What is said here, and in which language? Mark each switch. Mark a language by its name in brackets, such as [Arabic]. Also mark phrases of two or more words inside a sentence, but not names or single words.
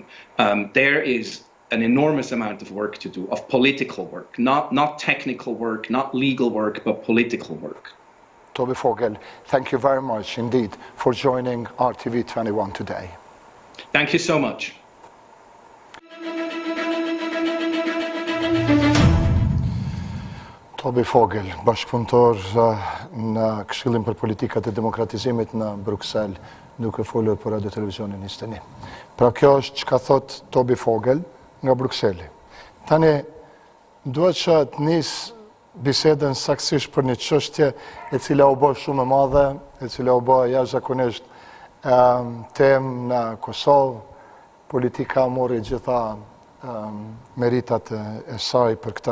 [English] There is an enormous amount of work to do, of political work, not technical work, not legal work, but political work. Toby Fogel, thank you very much indeed for joining RTV21 today. Thank you so much. [Albanian] Toby Fogel, bashkëpunëtor në Këshillin për Politikat e Demokratizimit në Bruksel, duke folur për Radiotelevizioni 21. Pra kjo është që ka thot Toby Fogel nga Brukseli. Tani, duhet që të nisë bisedën saksisht për një çështje e cila u bë shumë e madhe, e cila u bë jashtëzakonisht temë në Kosovë, politika mori gjitha meritat e saj për këta.